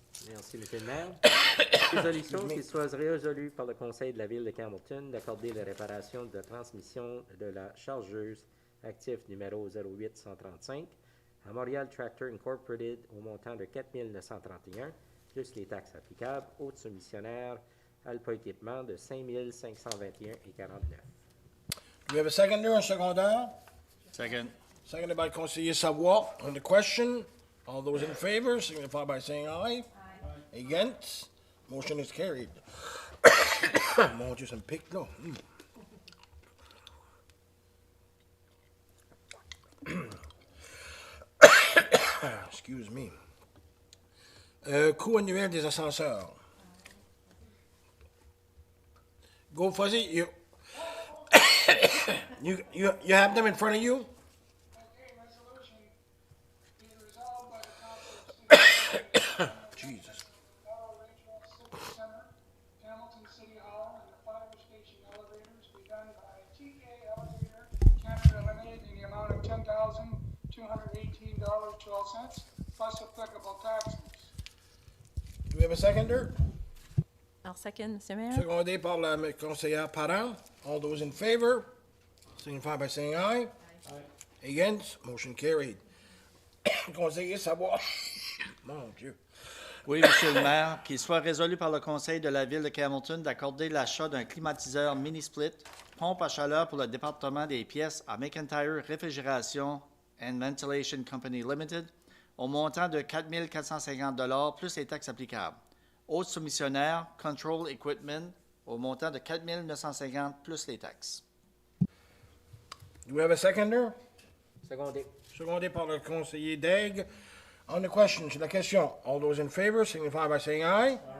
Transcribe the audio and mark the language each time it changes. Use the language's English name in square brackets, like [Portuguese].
[French] Merci, Monsieur le maire. Résolution qu'il soit résolu par le Conseil de la Ville de Campbellton d'accorder la réparation de la transmission de la chargeuse actif numéro 08135 à Montreal Tractor Incorporated au montant de 4 931 plus les taxes applicables, haute soumissionnaire, Alpha Équipement de 5 521,49. [English] Do we have a seconder, [French] un secondeur? [English] Second. Seconded by Conseiller Savoie. On the question, all those in favor signify by saying aye. Against? Motion is carried. [French] Mon Dieu, ça me pique, là. [English] Excuse me. [French] Coût annuel des ascenseurs. [English] Go Fuzzy, you have them in front of you? Okay, resolution be resolved by the Council of City Jesus. Regional Civic Center, Hamilton City Hall, and the fire station elevators be done by TK Elevator Canada Limited in the amount of $10,218.12 plus applicable taxes. Do we have a seconder? I'll second, Mr. Mayor. [French] Secondé par la conseillère Parent. [English] All those in favor signify by saying aye. Against? Motion carried. Conseiller Savoie. [French] Mon Dieu. Oui, Monsieur le maire, qu'il soit résolu par le Conseil de la Ville de Campbellton d'accorder l'achat d'un climatiseur mini-split, pompe à chaleur pour le département des pièces à McIntyre Réfrigération and Ventilation Company Limited au montant de 4 450 plus les taxes applicables. Haute soumissionnaire, Control Equipment, au montant de 4 950 plus les taxes. [English] Do we have a seconder? [French] Secondé. Secondé par le conseiller Daigle. [English] On the question, [French] sur la question, [English] all those in favor signify by saying aye.